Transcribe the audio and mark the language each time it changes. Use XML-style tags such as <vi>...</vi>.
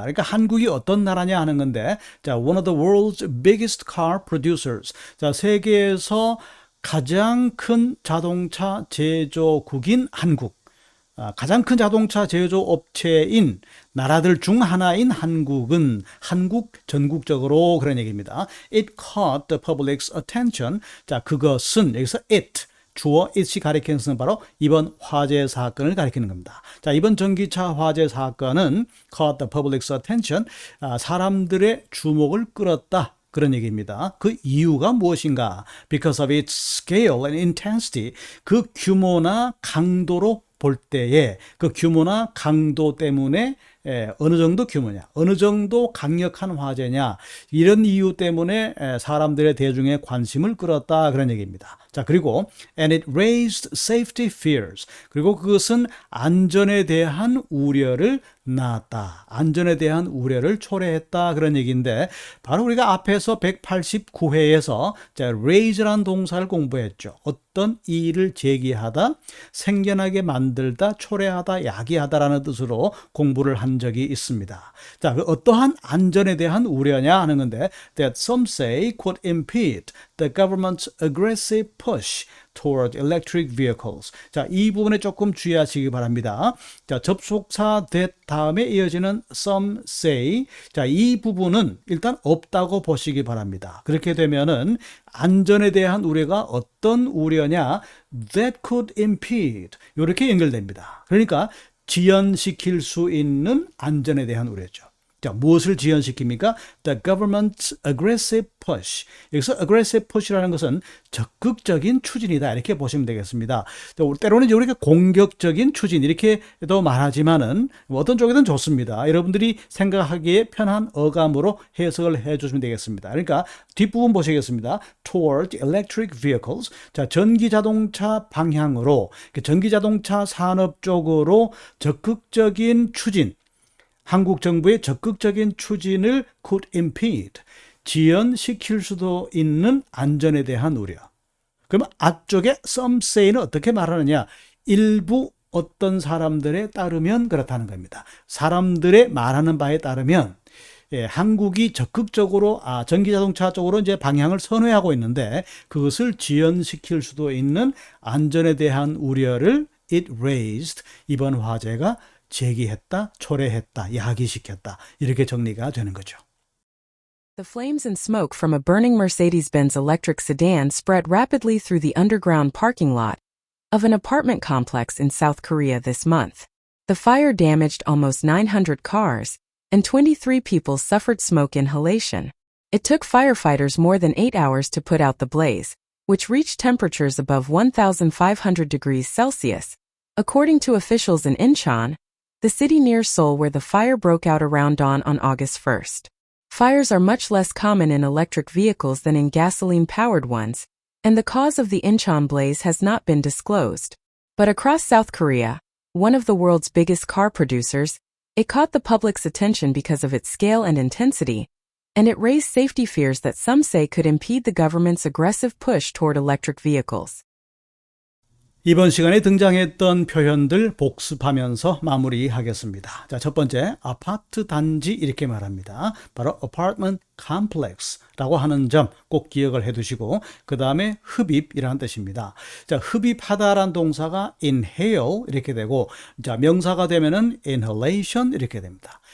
<en>그러니까 한국이 어떤 나라냐 하는 건데, 자, one of the world's biggest car producers.</en> <ko>자, 세계에서 가장 큰 자동차 제조국인 한국. 가장 큰 자동차 제조업체인 나라들 중 하나인 한국은 한국 전국적으로 그런 얘기입니다.</ko> <en>It caught the public's attention.</en> <ko>자, 그것은 여기서 it 주어 it이 가리키는 것은 바로 이번 화재 사건을 가리키는 겁니다. 자, 이번 전기차 화재 사건은 caught the public's attention. 사람들의 주목을 끌었다. 그런 얘기입니다. 그 이유가 무엇인가?</ko> <en>Because of its scale and intensity.</en> <ko>그 규모나 강도로 볼 때에 그 규모나 강도 때문에 어느 정도 규모냐, 어느 정도 강력한 화재냐 이런 이유 때문에 사람들의 대중의 관심을 끌었다 그런 얘기입니다. 자, 그리고 and it raised safety fears. 그리고 그것은 안전에 대한 우려를 낳았다. 안전에 대한 우려를 초래했다 그런 얘기인데 바로 우리가 앞에서 189회에서 raise라는 동사를 공부했죠. 어떤 일을 제기하다, 생겨나게 만들다, 초래하다, 야기하다라는 뜻으로 공부를 한 적이 있습니다.</ko> <en>자, 어떠한 안전에 대한 우려냐 하는 건데 that some say could impede the government's aggressive push toward electric vehicles.</en> <ko>자, 이 부분에 조금 주의하시기 바랍니다. 자, 접속사 that 다음에 이어지는 some say. 자, 이 부분은 일단 없다고 보시기 바랍니다. 그렇게 되면은 안전에 대한 우려가 어떤 우려냐?</ko> <en>that could impede.</en> <ko>이렇게 연결됩니다. 그러니까 지연시킬 수 있는 안전에 대한 우려죠. 자, 무엇을 지연시킵니까?</ko> <en>The government's aggressive push.</en> <ko>여기서 aggressive push라는 것은 적극적인 추진이다. 이렇게 보시면 되겠습니다. 때로는 이제 우리가 공격적인 추진 이렇게도 말하지만은 어떤 쪽이든 좋습니다. 여러분들이 생각하기에 편한 어감으로 해석을 해 주시면 되겠습니다. 그러니까 뒷부분 보시겠습니다.</ko> <en>Toward electric vehicles.</en> <ko>자, 전기 자동차 방향으로 전기 자동차 산업 쪽으로 적극적인 추진. 한국 정부의 적극적인 추진을 could impede, 지연시킬 수도 있는 안전에 대한 우려. 그러면 앞쪽에 some say는 어떻게 말하느냐? 일부 어떤 사람들에 따르면 그렇다는 겁니다. 사람들의 말하는 바에 따르면 한국이 적극적으로 전기자동차 쪽으로 이제 방향을 선회하고 있는데 그것을 지연시킬 수도 있는 안전에 대한 우려를 it raised, 이번 화재가 제기했다, 초래했다, 야기시켰다 이렇게 정리가 되는 거죠.</ko> <en>The flames and smoke from a burning Mercedes-Benz electric sedan spread rapidly through the underground parking lot of an apartment complex in South Korea this month. The fire damaged almost 900 cars, and 23 people suffered smoke inhalation. It took firefighters more than 8 hours to put out the blaze, which reached temperatures above 1,500 degrees Celsius. According to officials in Incheon, the city near Seoul where the fire broke out around dawn on August 1st. Fires are much less common in electric vehicles than in gasoline-powered ones, and the cause of the Incheon blaze has not been disclosed. But across South Korea, one of the world's biggest car producers, it caught the public's attention because of its scale and intensity, and it raised safety fears that some say could impede the government's aggressive push toward electric vehicles.</en> <ko>이번 시간에 등장했던 표현들 복습하면서 마무리하겠습니다. 자, 첫 번째, 아파트 단지 이렇게 말합니다. 바로 apartment complex라고 하는 점 꼭 기억을 해두시고 그 다음에 흡입이라는 뜻입니다. 자, 흡입하다라는 동사가 inhale 이렇게 되고 자, 명사가 되면은 inhalation 이렇게 됩니다.</ko>